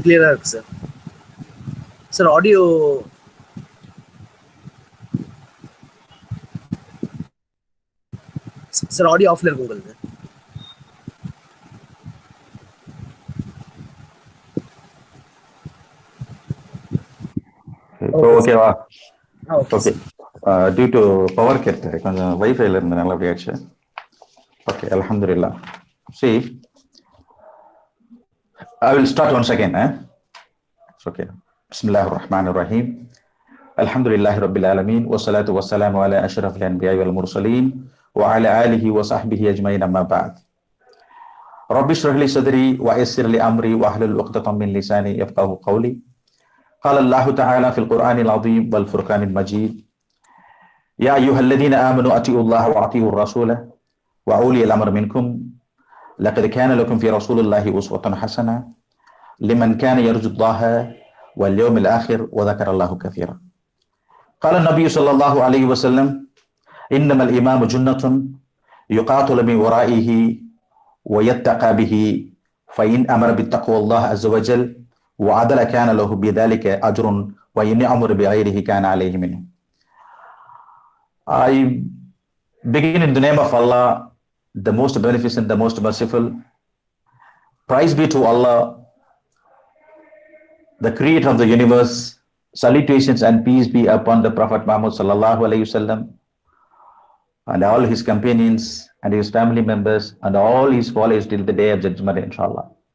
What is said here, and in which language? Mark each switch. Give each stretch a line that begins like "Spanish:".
Tamil: Clear இருக்கு sir. Sir audio sir audio ஆஃப்ல இருக்கு உங்களுக்கு. இப்போ ஓகேவா?
English: Okay okay. Due to power cut
Tamil: கொஞ்சம் வைஃபைல இருந்தனால அப்படி ஆயிடுச்சு.
Arabic: ஓகே, அல்ஹம்துலில்லாஹ்.
English: See, I will start once again. It's okay.
Arabic: Bismillahir Rahmanir Rahim. Alhamdulillahi Rabbil Alamin. Wassalatu wassalamu ala ashrafil anbiya'i wal mursalin wa ala alihi wa sahbihi ajma'in, amma ba'd. Rabbi shrah li sadri wa yassir li amri wa ahlul 'uqdatam min lisani yafqahu qawli. قال الله تعالى في القرآن العظيم والفرقان المجيد يا أيها الذين آمنوا أطيعوا الله وأطيعوا الرسول وأولي الأمر منكم لقد كان لكم في رسول الله أسوة حسنة لمن كان يرجو الله واليوم الآخر وذكر الله كثيرا. قال النبي صلى الله عليه وسلم إنما الإمام جنة يقاتل من ورائه ويتقى به فإن أمر بالتقوى الله عز وجل وعدل كان له بذلك أجر وإن أمر بغيره كان عليه منه.
English: I begin in the name of Allah, the most beneficent, the most merciful. Praise be to Allah, the creator of the universe. Salutations and peace be upon the Prophet Muhammad sallallahu alaihi wasallam and all his companions and his family members and all his followers till the day of judgment, inshallah.